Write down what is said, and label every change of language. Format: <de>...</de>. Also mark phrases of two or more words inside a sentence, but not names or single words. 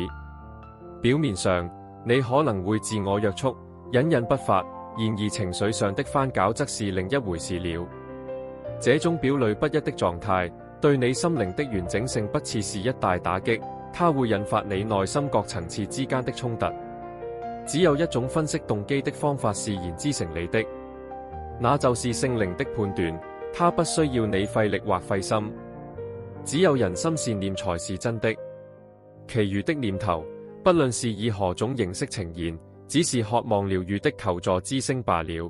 <zh>表面上，你可能會自我約束，隱忍不發，然而情緒上的翻攪則是另一回事了。這種表裏不一的狀態，對你心靈的完整性不似是一大打擊，它會引發你內心各層次之間的衝突。只有一種分析動機的方法是言之成理的，那就是聖靈的判斷，它不需要你費力或費心。只有人心善念才是真的，其餘的念頭，不論是以何種形式呈現，只是渴望療癒的求助之聲罷了。</zh>